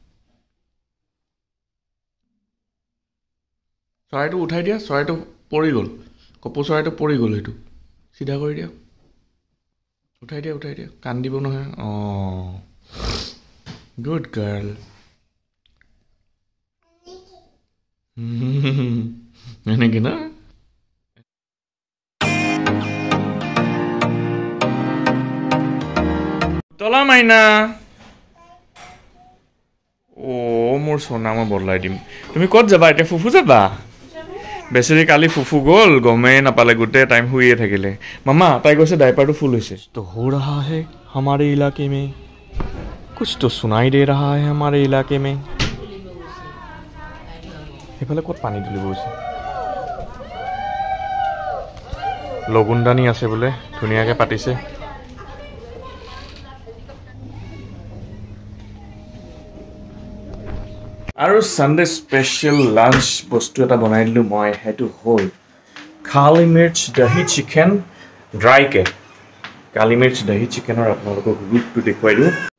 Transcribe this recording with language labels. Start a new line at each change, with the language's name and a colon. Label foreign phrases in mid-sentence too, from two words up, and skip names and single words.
Assamese: চৰাইটো উঠাই দিয়া চৰাইটো পৰি গ'ল কপৌ চৰাইটো পৰি গ'ল সেইটো চিধা কৰি দিয়া উঠাই দিয়া কান্দিব নহয় অঁ গুড গাৰ্ল এনেকৈ না তলা মাইনা অ' মোৰ সোনা মই বদলাই দিম তুমি ক'ত যাবা এতিয়া ফুফু যাবা বেচেৰি কালি ফুফু গ'ল গমেই নাপালে গোটেই টাইম শুইয়ে থাকিলে মামা তাই কৈছে ডাইপাৰটো ফুল হৈছে তো
Hindi: हो रहा है हमारे इलाके में कुछ तो सुनाई दे रहा है हमारे इलाके में
Assamese: সেইফালে ক'ত পানী তুলিব গৈছে লগুণদানী আছে বোলে ধুনীয়াকৈ পাতিছে আৰু
English: Sunday special lunch
Assamese: বস্তু এটা বনাই দিলোঁ মই সেইটো হ'ল কালি মিৰ্চ দহি চিকেন ড্ৰাইকে কালি মিৰ্চ দহি চিকেনৰ আপোনালোকক ৰূপটো দেখুৱাই দিওঁ